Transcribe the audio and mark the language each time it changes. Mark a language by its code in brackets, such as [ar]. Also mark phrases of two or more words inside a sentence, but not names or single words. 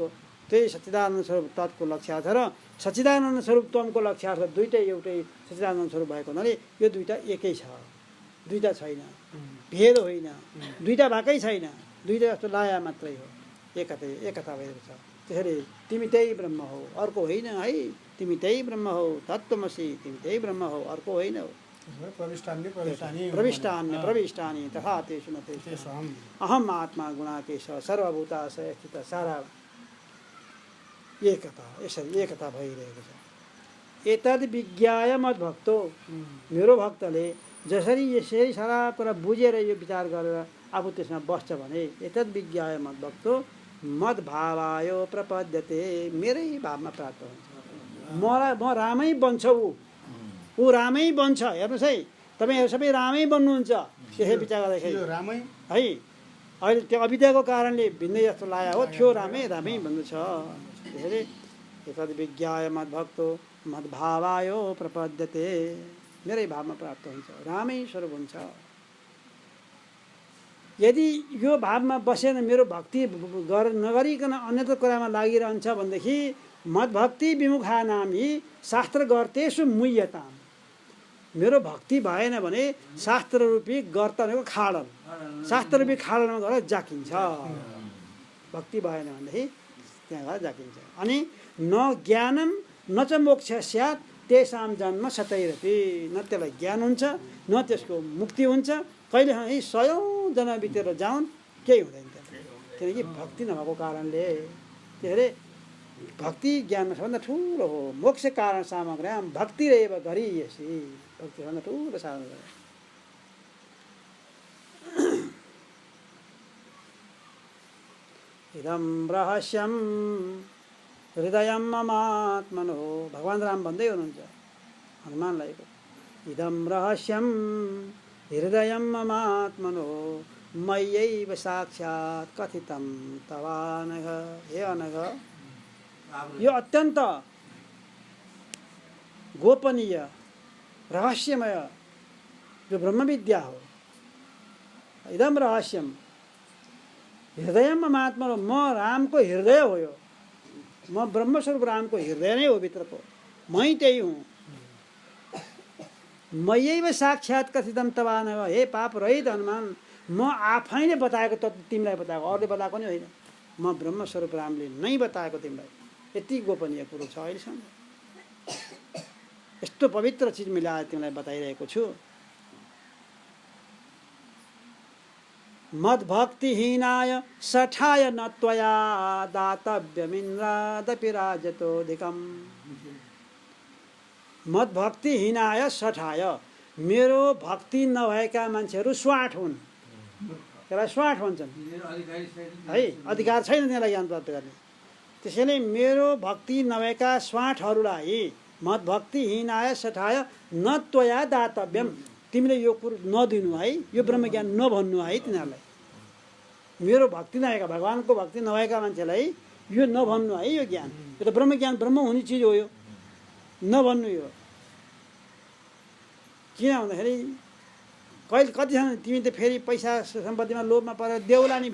[ne] त्यही सच्चिदानन्द स्वरूप तत्को लक्ष्यार्थ र सच्चिदानन्द स्वरूप तमको लक्ष्यार्थ दुइटै एउटै सच्चिदानन्द स्वरूप भएको हुनाले यो दुइटा एकै छ, दुइटा छैन, भेद होइन, दुइटा भएकै छैन, दुइटा जस्तो लाया मात्रै हो, एकता भएको छ। त्यसैले तिमी त्यही ब्रह्म हो, अर्को होइन है। तिमी त्यही ब्रह्म हो, तत्त्वमसि, तिमी त्यही ब्रह्म हो, अर्को होइन हो। [sa] प्रविष्टानि तथा तेषु न तेषु अहम आत्मा गुणाकेश सर्वभूताशय स्थित। [ne] सारा एकता, यसरी एकता भइरहेको छ। [sa] एतद् विज्ञाय मद्भक्तो, [ne] मेरो भक्तले जसरी यसरी सारा कुरा बुझेर यो विचार गरेर आफू त्यसमा बस्छ भने [sa] एतद् विज्ञाय मद्भक्तो मद्भावाय प्रपद्यते, [ne] मेरै भावमा प्राप्त हुन्छ। म रामै बन्छ, ऊ रामै बन्छ। हेर्नुहोस् है, तपाईँहरू सबै रामै बन्नुहुन्छ। त्यसै विचार गर्दाखेरि है, अहिले त्यो अविद्याको कारणले भिन्दै जस्तो लाग्यो हो, थियो रामै बन्दैछ। त्यसैले [sa] एतद् विज्ञाय मद्भक्तो मद्भावाय प्रपद्यते, [ne] मेरै भावमा प्राप्त हुन्छ, रामै स्वरूप हुन्छ। यदि यो भावमा बसेर मेरो भक्ति नगरिकन अन्यत्र कुरामा लागिरहन्छ भनेदेखि [sa] मद्भक्ति विमुखा नामी शास्त्र गर्तेषु मुह्यताम्। [ne] मेरो भक्ति भएन भने शास्त्र रूपी गर्त भनेको खाडल, शास्त्र रूपी खाडलमा गएर जाकिन्छ। भक्ति भएन भनेदेखि त्यहाँ गएर जाकिन्छ। अनि [sa] न ज्ञानम न च मोक्ष स्यात् तेषां जन्म सतैरपि, [ne] न त्यसलाई ज्ञान हुन्छ न त्यसको मुक्ति हुन्छ। कहिले 100औं जना बितेर जाउन् केही हुँदैन, किनकि भक्ति नभएको कारणले। त्यसैले भक्ति ज्ञानमा सबभन्दा ठुलो हो। [sa] मोक्ष कारण सामग्र्याम भक्तिरेव गरीयसी। [ne] भक्ति सबभन्दा ठुलो साधन हो। [sa] इदं रहस्यं हृदयं ममात्मनो। [ne] भगवान् राम भन्दै हुनुहुन्छ हनुमानलाई, [sa] इदं रहस्यं हृदयं ममात्मनो मय्यैव साक्षात् कथितं तवानघ। [ne] हे अनघ, यो अत्यन्त गोपनीय रहस्यमय जो ब्रह्मविद्या हो। [sa] इदं रहस्यम हृदयम ममात्मनो, [ne] म रामको हृदय हो यो। म ब्रह्मस्वरूप रामको हृदय नै हो, भित्रको मै त्यही हुँ। [sa] मयैव साक्षात् कथितं तवानघ। [ne] हे पाप रहित हनुमान, म आफैले बताएको तत्त्व तिमीलाई बताएको, अरूले बताएको नि होइन। म ब्रह्मस्वरूप रामले नै बताएको तिमीलाई। यति गोपनीय कुरो छ अहिलेसम्म। यस्तो पवित्र चिज मैले आज तिमीलाई बताइरहेको छु। [sa] मद्भक्तिहीनाय सठाय न त्वया दातव्यमिन्द्रादपि राजतोऽधिकम्। मद्भक्तिहीनाय सठाय, [ne] मेरो भक्ति नभएका मान्छेहरू स्वाट हुन्। त्यसलाई स्वाट भन्छन् है, अधिकार छैन त्यसलाई ज्ञान प्राप्त गर्ने। त्यसैले मेरो भक्ति नभएका स्वाटहरूलाई [sa] मद्भक्तिहीनाय सठाय न त्वया दातव्यम, [ne] तिमीले यो कुरो नदिनु है, यो ब्रह्मज्ञान नभन्नु है तिनीहरूलाई। मेरो भक्ति नभएका, भगवान्को भक्ति नभएका मान्छेलाई यो नभन्नु है, यो ज्ञान, यो त ब्रह्मज्ञान ब्रह्म हुने चिज हो, यो नभन्नु। यो किन भन्दाखेरि कहिले कतिजना तिमी त फेरि पैसा सम्पत्तिमा लोभमा परेर देउला नि।